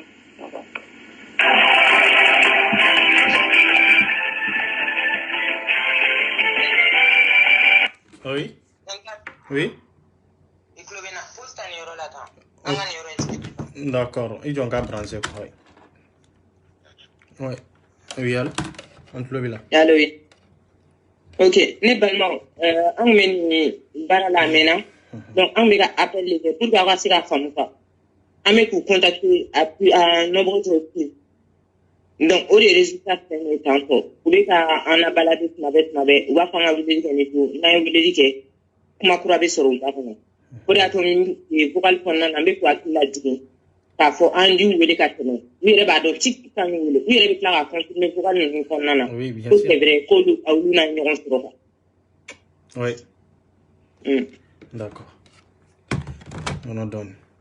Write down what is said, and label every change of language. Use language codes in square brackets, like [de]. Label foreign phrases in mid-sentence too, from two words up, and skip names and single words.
[fr] Oui. Oui. D'accord. Ils ont qu'à brancher quoi. Oui. Oui, allô. On te le là. Allô, oui. Ok. [bm] Ne balma, an bɛ nin baara la a mɛnna. Donc an bɛ ka appel de kɛ [fr] pour que [bm] aw ka se ka faamu quoi. An bɛ k'u contacter [fr] à nombreuses reprises. [bm] Donc o de résultat filɛ nin ye tan tɔ. U bɛ ka an labalade tuma bɛɛ. U b'a fɔ an ka weleli kɛ ne don. N'an ye weleli kɛ, kuma kura bɛ sɔrɔ u da kɔnɔ. O de y'a to vocal kɔnɔna na n bɛ k'u hakili lajigin k'a fɔ an y'u wele ka tɛmɛ. U yɛrɛ b'a dɔn ci kan y'u wele. U yɛrɛ bɛ tila ka confirmer vocal ninnu kɔnɔna na. [fr] Oui, bien sûr. sûr. C'est vrai [bm] k'olu n'a ɲɔgɔn sɔrɔ quoi. [fr] Oui. D'accord. On en donne.